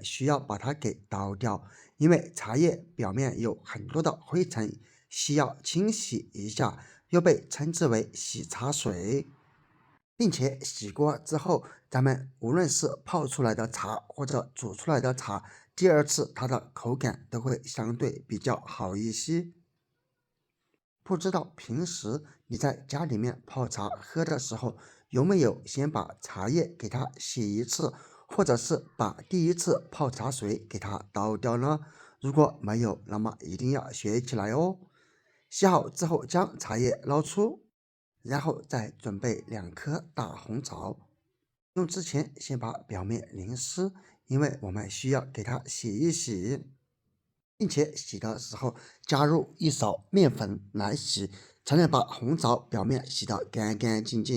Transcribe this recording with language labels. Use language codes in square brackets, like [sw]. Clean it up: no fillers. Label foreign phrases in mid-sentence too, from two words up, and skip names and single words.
[zh] 需要把它給倒掉，因為茶葉表面有很多的灰塵，需要清洗一下，又被稱之為洗茶水，並且洗過之後，咱們無論是泡出來的茶或者煮出來的茶，第二次它的口感都會相對比較好一些。不知道平時你在家裡面泡茶喝的時候，有沒有先把茶葉給它洗一次，或者是把第一次泡茶水給它倒掉呢？如果沒有，那麼一定要學起來哦。洗好之後將茶葉撈出，然後再準備2顆大紅棗，用之前先把表面淋濕，因為我們需要給它洗一洗，並且洗的時候加入一勺麵粉來洗，才能把紅棗表面洗得乾乾淨淨。